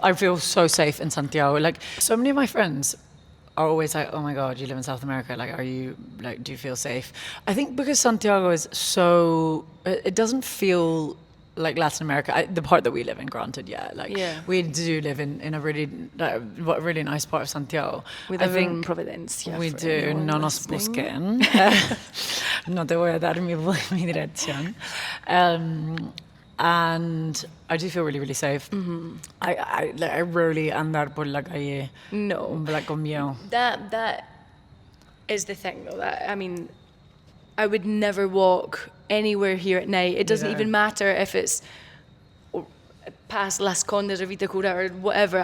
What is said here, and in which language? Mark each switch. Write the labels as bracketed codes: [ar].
[en] I feel so safe in Santiago. Like, so many of my friends are always like, oh my God, you live in South America. Like, do you feel safe? I think because Santiago is so, it doesn't feel like Latin America, the part that we live in, granted, we do live in a really nice part of Santiago. We live in Providencia. We do, [es] no nos busquen. No te voy a dar mi dirección. [en] And I do feel really, really safe. [es] Mm-hmm. [en] I rarely [es] andar por la calle. No. Like con miedo. [en] That is the thing, though. I would never walk anywhere here at night. It doesn't even matter if it's past Las Condes or Vita Cura or whatever.